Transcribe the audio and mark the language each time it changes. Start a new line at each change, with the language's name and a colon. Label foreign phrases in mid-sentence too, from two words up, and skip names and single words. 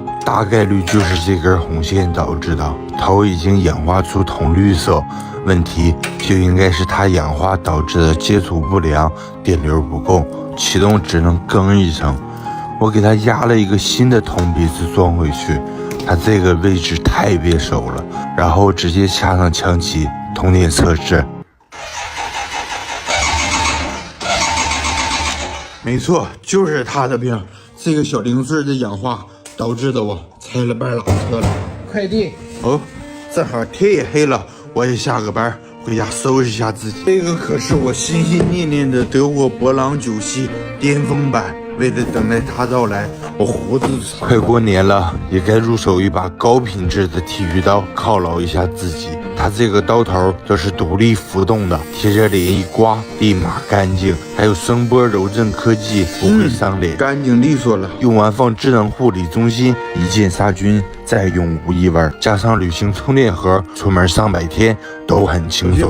Chinese: 大概率就是這根紅線導致的。頭已經氧化出銅綠色，問題就應該是它氧化導致的接觸不良，電流不夠，啟動只能更一聲。我給它壓了一個新的銅鼻子裝回去，它這個位置太別手了，然後直接插上槍起，通電測試。沒錯，就是他的病，這個小零碎的氧化導致的，我拆了半拉車了。快遞哦，正好天也黑了，我也下個班回家收拾一下自己。這個可是我心心念念的德國勃朗9系巔峰版，為了等待它到來，我鬍子長。快過年了，也該入手一把高品質的剃鬚刀犒勞一下自己。它這個刀頭都是獨立浮動的，貼着臉一刮立馬乾淨，還有聲波柔震科技，不會傷臉，乾淨利索了。用完放智能護理中心，一鍵殺菌，再用无異味，加上旅行充電盒，出門上百天都很輕鬆。